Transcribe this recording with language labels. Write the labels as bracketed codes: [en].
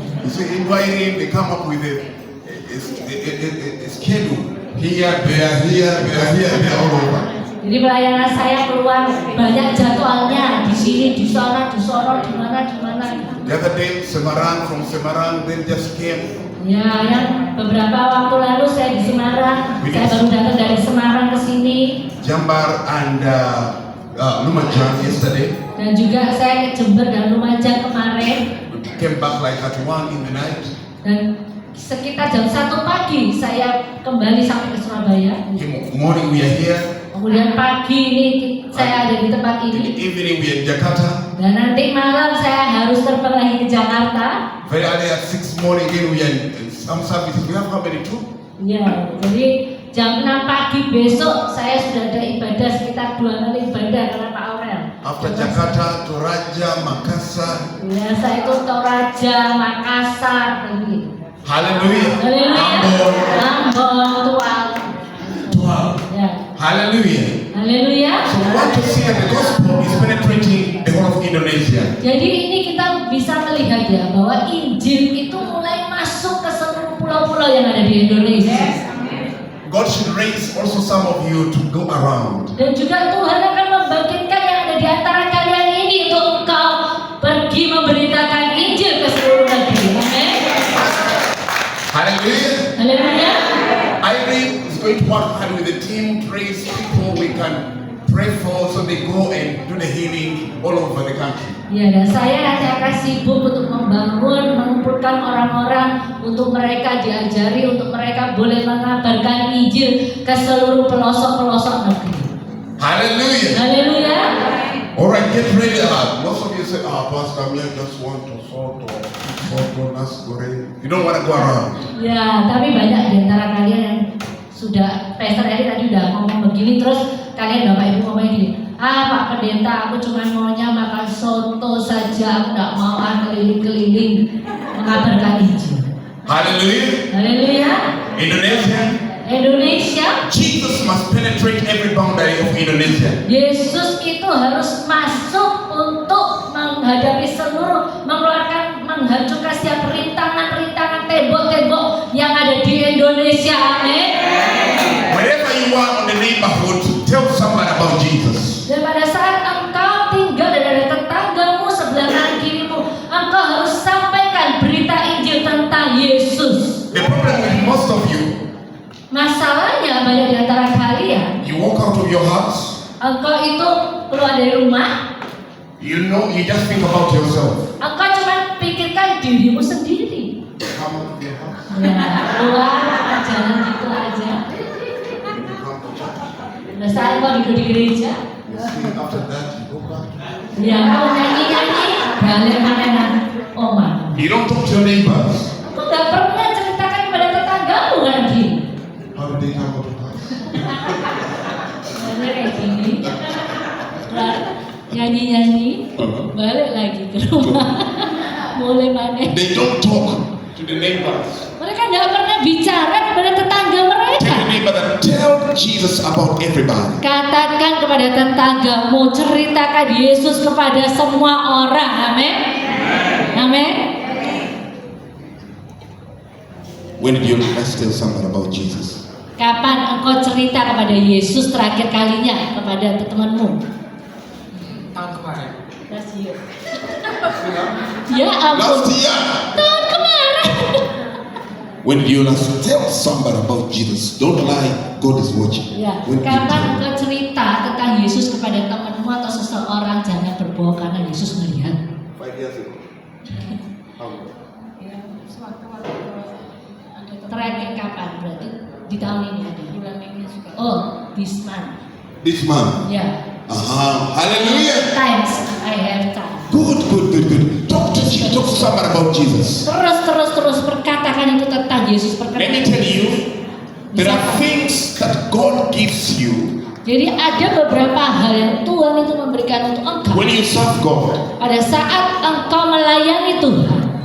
[en] You see, inviting, they come up with a schedule. Here, there, all over. [id] Jadi pelayanan saya keluar banyak jadwalnya di sini, di sana, di mana. [en] The other day, from Semarang, then just came. [id] Ya, yang beberapa waktu lalu saya di Semarang, saya baru datang dari Semarang ke sini. [en] Jambar and Lumajang yesterday. [id] Dan juga saya ke Jember dan Lumajang kemarin. [en] We came back like at 1 in the night. [id] Dan sekitar jam 1 pagi saya kembali sampai ke Surabaya. [en] Morning we are here. [id] Kemudian pagi ini saya ada di tempat [en] In the [id] ini. [en] evening we are in Jakarta. [id] Dan nanti malam saya harus terbang lagi ke Jakarta. [en] Very early at 6 morning again we are in some services. We have how many too? [id] Ya, jadi jam 6 pagi besok saya sudah ada ibadah sekitar 2 kali ibadah karena Pak Aurel. [en] After Jakarta, Toraja, Makassar. [id] Ya, saya itu Toraja, Makassar, begitu. [en] Hallelujah. [id] Haleluya. [en] Ambon. [id] Ambon, Tual. Ya. [en] Hallelujah. [id] Haleluya. [en] So we want to see that the gospel is penetrating the whole of Indonesia. [id] Jadi ini kita bisa melihat ya bahwa Injil itu mulai masuk ke seluruh pulau-pulau yang ada di Indonesia. [en] God should raise also some of you to go around. [id] Dan juga Tuhan akan membangkitkan yang ada di antara kalian ini untuk engkau pergi memberitakan Injil ke seluruh negeri. Amin. [en] Hallelujah. [id] Haleluya. [en] Irene is going to work hard with the team, praise people we can pray for so they go and do the healing all over the country. [id] Ya, dan saya nanti akan sibuk untuk membangun, mengumpulkan orang-orang untuk mereka diajari, untuk mereka boleh mengabarkan Injil ke seluruh pelosok-pelosok negeri. [en] Hallelujah. [id] Haleluya. [en] Alright, get ready. Most of you say, Pastor, I just want to soto, nasi goreng. You don't want to go around. [id] Ya, tapi banyak di antara kalian yang sudah, Pastor Eri tadi udah ngomong begini, terus kalian Bapak Ibu ngomong gini, Pak Pendeta, aku cuma maunya makan soto saja, aku nggak mau keliling-keliling mengabarkan Injil. [en] Hallelujah. [id] Haleluya. [en] Indonesia. [id] Indonesia, [en] Jesus must penetrate every boundary of Indonesia. [id] Yesus itu harus masuk untuk menghadapi seluruh, menghancurkan setiap rintangan-rintangan tembok-tembok yang ada di Indonesia. Amin. [en] Wherever you are on the neighborhood, tell somebody about Jesus. [id] Dan pada saat engkau tinggal dan ada tetanggamu sebelah kanan kirimu, engkau harus sampaikan berita Injil tentang Yesus. [en] The problem with most of you, [id] Masalahnya banyak di antara kalian, [en] you walk out of your house, [id] engkau itu keluar dari rumah, [en] you just think about yourself. [id] engkau cuma pikirkan dirimu sendiri. [en] Come out of your house, [id] Ya, keluar jalan gitu aja. [en] you come to church, [id] Nah, saat kau duduk di gereja, [en] you sing, after that you go back. [id] ya kau nyanyi-nyanyi, balik makanan oma. [en] You don't talk to your neighbors. [id] Kau nggak pernah ceritakan kepada tetanggamu kan gini. [en] How did they come out of the house? [id] Banyak kayak gini. Nah, nyanyi-nyanyi, balik lagi ke rumah. Mulai mana? [en] They don't talk to the neighbors. [id] Mereka nggak pernah bicara kepada tetangga mereka. [en] Tell the neighbor that tell Jesus about everybody. [id] Katakan kepada tetanggamu, ceritakan Yesus kepada semua orang. Amin. Amin. [en] When did you last tell somebody about Jesus? [id] Kapan engkau cerita kepada Yesus terakhir kalinya kepada temanmu? Tahun kemarin. [en] Last year. [id] Ya ampun. [en] Last year. [id] Tahun kemarin. [en] When did you last tell somebody about Jesus? Don't lie, God is watching. [id] Ya, [en] When did you [id] kapan [en] tell? [id] engkau cerita tentang Yesus kepada temanmu atau seseorang? Jangan berbohong karena Yesus melihat. [en] 5 years ago. [id] Terakhir kapan? Berarti di tahun ini ada. [en] Oh, this month. This month. [id] Ya. [en] Hallelujah. Times I have time. Good. Talk to somebody about Jesus. [id] Terus perkatakan itu tentang Yesus. [en] Let me tell you, there are things that God gives you [id] Jadi ada beberapa hal yang Tuhan itu memberikan untuk engkau [en] when you serve God. [id] pada saat engkau melayani Tuhan.